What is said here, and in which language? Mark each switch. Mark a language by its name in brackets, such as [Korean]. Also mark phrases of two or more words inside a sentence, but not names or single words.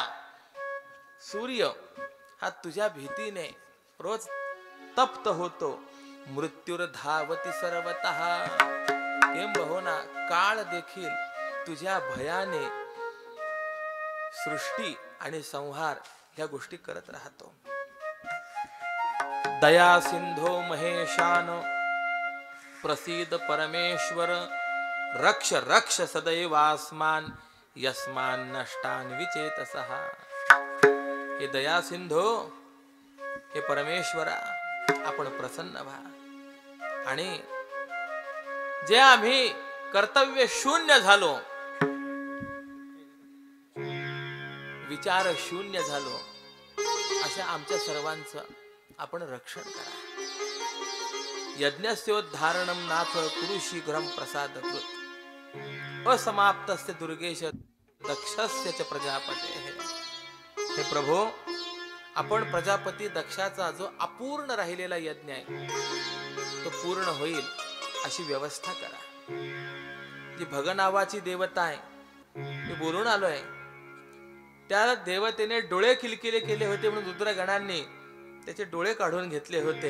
[Marathi] सूर्य हा तुझ्या भीतीने रोज तप्त होतो. [Sanskrit] मृत्यूर धावती सर्वतः. [Marathi] किंबहुना काळ देखील तुझ्या भयाने सृष्टी आणि संहार ह्या गोष्टी करत राहतो. [Sanskrit] दया सिंधो महेशान प्रसीद परमेश्वर. रक्ष रक्ष सदैवास्मान यस्मान नष्टान विचेतसः. [Marathi] हे दया सिंधो, हे परमेश्वरा, आपण प्रसन्न व्हा आणि जे आम्ही कर्तव्य शून्य झालो, विचार शून्य झालो, अशा आमच्या सर्वांचं आपण रक्षण करा. [Sanskrit] यज्ञस्योद्धारणं नाथ कुरु शीघ्रं प्रसादकृत. असमाप्तस्य दुर्गेश दक्षस्य च प्रजापते. [Marathi] हे प्रभो, आपण प्रजापती दक्षाचा जो अपूर्ण राहिलेला यज्ञ आहे तो पूर्ण होईल अशी व्यवस्था करा. जी भग नावाची देवता आहे, मी बोलून आलोय, त्या देवतेने डोळे किलकिले केले होते म्हणून रुद्रगणांनी त्याचे डोळे काढून घेतले होते.